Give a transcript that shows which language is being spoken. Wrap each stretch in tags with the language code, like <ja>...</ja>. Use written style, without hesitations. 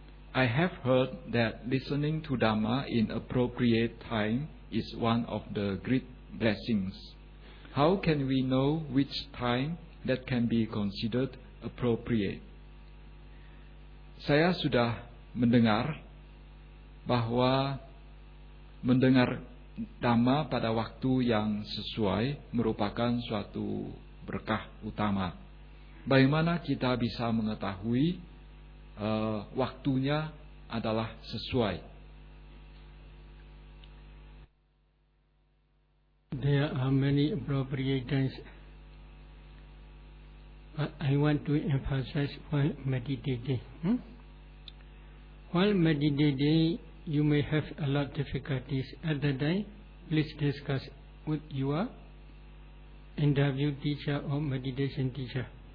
<en>I have heard that listening to Dhamma in appropriate time is one of the great blessings. How can we know which time that can be considered appropriate?</en> <id>Saya sudah mendengar bahwa mendengar Dhamma pada waktu yang sesuai merupakan suatu berkah utama. Bagaimana kita bisa mengetahui waktunya adalah sesuai?</id> <en>There are many appropriate times, but I want to emphasize while meditating. While meditating, you may have a lot of difficulties. At the time, please discuss with your interview teacher or meditation teacher.</en>